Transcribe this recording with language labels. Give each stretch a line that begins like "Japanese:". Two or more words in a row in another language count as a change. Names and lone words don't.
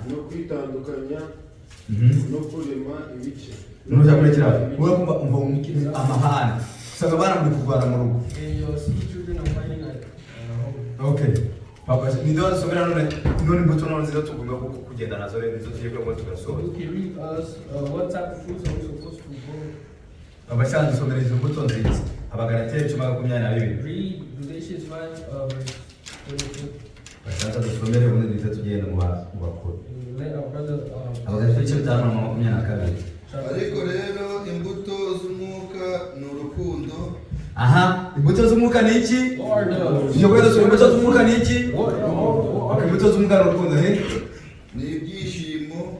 Kinyarwanda: no kwitandukanya no kurema ibice nuja kurekera uwe kumva amahane usanga abana muri kurwana mu rugo Okay. Papa, ndio nasomera none imbuto none nziza tugomba kugenda nazo rero nizo tugiye kuba tugasoma.
English: You can read us what type of fruits are we supposed to grow.
Kinyarwanda: Papa cyane dusomera izo mbuto nziza. Abagalateri 10:22.
English: Read Galatians 5 verse 22.
Kinyarwanda: Bashaka dusomere ubundi duhita tugenda mu bakuru.
English: Let our brother
Kinyarwanda: Abagalateri 5:22. Ariko rero imbuto z'umwuka ni urukundo. Aha, imbuto z'umwuka ni iki? Iyo kwenda so imbuto z'umwuka ni iki? Imbuto z'umwuka ni urukundo he? Ni ibyishimo.